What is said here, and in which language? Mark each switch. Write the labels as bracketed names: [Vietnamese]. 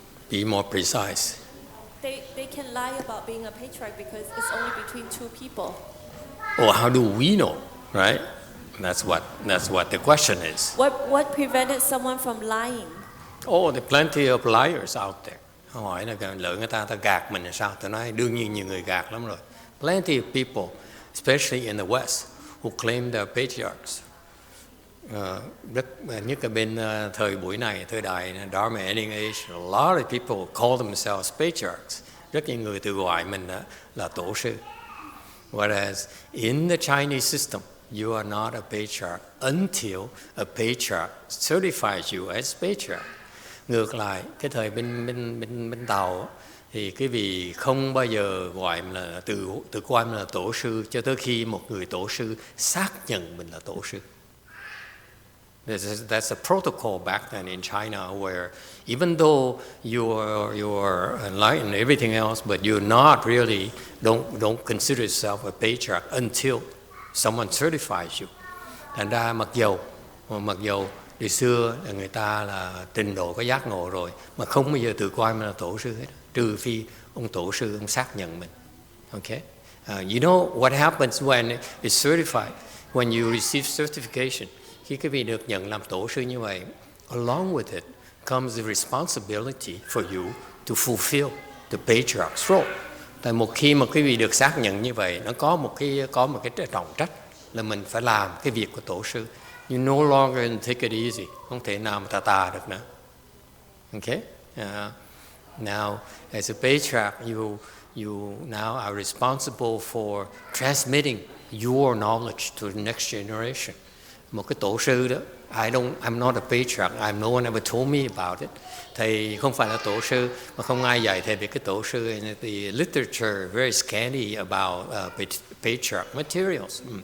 [English] Be more precise. They can lie about being a patriarch because it's only between two people. Or how do we know, right? That's what the question is. What prevented someone from lying? Oh, there are plenty of liars out there. [Vietnamese] Hỏi là lợi người ta gạt mình là sao? Tôi nói đương nhiên nhiều người gạt lắm rồi. [English] Plenty of people, especially in the West, who claim they're patriarchs. [Vietnamese] Rất nhất là bên thời buổi này, thời đại Dharma Ending Age, a lot of people call themselves patriarchs. Rất nhiều người tự gọi mình là tổ sư. [English] Whereas in the Chinese system, you are not a patriarch until a patriarch certifies you as patriarch. [Vietnamese] Ngược lại, cái thời bên Tàu thì cái vị không bao giờ gọi mình là tự coi mình là tổ sư cho tới khi một người tổ sư xác nhận mình là tổ sư. [English] That's a protocol back then in China, where even though you're enlightened and everything else, but you're not really don't consider yourself a patriarch until someone certifies you. [Vietnamese] Thành ra mặc dầu từ xưa là người ta là trình độ có giác ngộ rồi, mà không bao giờ tự coi mình là tổ sư hết, trừ phi ông tổ sư ông xác nhận mình. [English] Okay, you know what happens when it's certified? When you receive certification, [Vietnamese] khi cái vị được nhận làm tổ sư như vậy, [English] along with it comes the responsibility for you to fulfill the patriarch's role. [Vietnamese] Tại một khi mà cái vị được xác nhận như vậy, nó có một cái trọng trách là mình phải làm cái việc của tổ sư. [English] You no longer can take it easy, [Vietnamese] không thể nào mà tà được nữa. [English] Okay? Now, as a patriarch, you now are responsible for transmitting your knowledge to the next generation. [Vietnamese] Một cái tổ sư đó, [English] I'm not a patriarch, no one ever told me about it. [Vietnamese] Thầy không phải là tổ sư, mà không ai dạy thầy về cái tổ sư. [English] And the literature very scanty about patriarch materials.